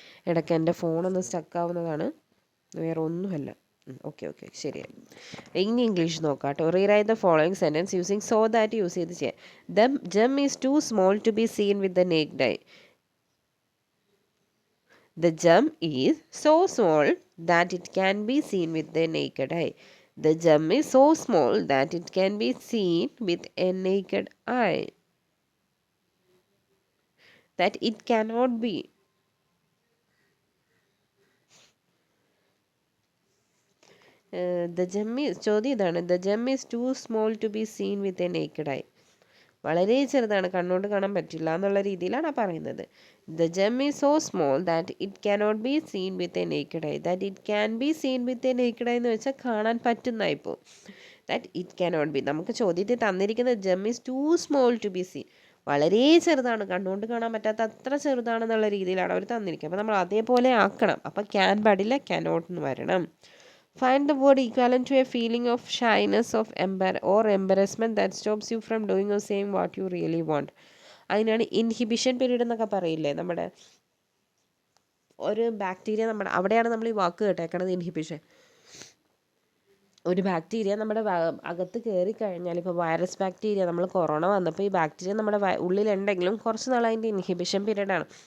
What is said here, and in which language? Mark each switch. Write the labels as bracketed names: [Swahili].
[Malayalam] ഇടയ്ക്ക് എൻ്റെ ഫോണൊന്ന് സ്റ്റക്കാവുന്നതാണ്, വേറെ ഒന്നുമല്ല. ഓക്കെ ശരിയായി. ഇനി ഇംഗ്ലീഷ് നോക്കാം കേട്ടോ. [English] rewrite the following sentence using so that use [Malayalam] ചെയ്ത് ചെയ്യാം. [English] The gem is too small to be seen with the naked eye. The gem is so small that it can be seen with the naked eye. The gem is so small that it can be seen with a naked eye. That it cannot be. The gem is [Malayalam] ചോദ്യം ഇതാണ്. [English] The gem is too small to be seen with a naked eye. [Malayalam] വളരെ ചെറുതാണ്, കണ്ണുകൊണ്ട് കാണാൻ പറ്റില്ല എന്നുള്ള രീതിയിലാണ് പറയുന്നത്. [English] The gem is so small that it cannot be seen with a naked eye. That it can be seen with a naked eye [Malayalam] എന്ന് വെച്ചാൽ കാണാൻ പറ്റുന്ന ഇപ്പോൾ. [English] that it cannot be, [Malayalam] നമുക്ക് ചോദ്യത്തിൽ തന്നിരിക്കുന്ന [English] gem is too small to be seen, [Malayalam] വളരെ ചെറുതാണ്, കണ്ണുകൊണ്ട് കാണാൻ പറ്റാത്ത അത്ര ചെറുതാണെന്നുള്ള രീതിയിലാണ് അവർ തന്നിരിക്കുന്നത്. അപ്പോൾ നമ്മൾ അതേപോലെ ആക്കണം. അപ്പോൾ ക്യാൻ പാടില്ല, കാനോട്ട് എന്ന് വരണം. [English] Find the word equivalent to a feeling of shyness of or embarrassment that stops you from doing or saying what you really want. [Malayalam] അതിനാണ് ഇൻഹിബിഷൻ പീരീഡ് എന്നൊക്കെ പറയില്ലേ, നമ്മുടെ ഒരു ബാക്ടീരിയ, നമ്മുടെ അവിടെയാണ് നമ്മൾ ഈ വാക്ക് കേട്ടേക്കണത്, ഇൻഹിബിഷൻ. ഒരു ബാക്ടീരിയ നമ്മുടെ അകത്ത് കയറി കഴിഞ്ഞാൽ, ഇപ്പോൾ വൈറസ് ബാക്ടീരിയ, നമ്മൾ കൊറോണ വന്നപ്പോൾ ഈ ബാക്ടീരിയ നമ്മുടെ ഉള്ളിലുണ്ടെങ്കിലും കുറച്ച് നാൾ അതിൻ്റെ ഇൻഹിബിഷൻ പീരീഡാണ്.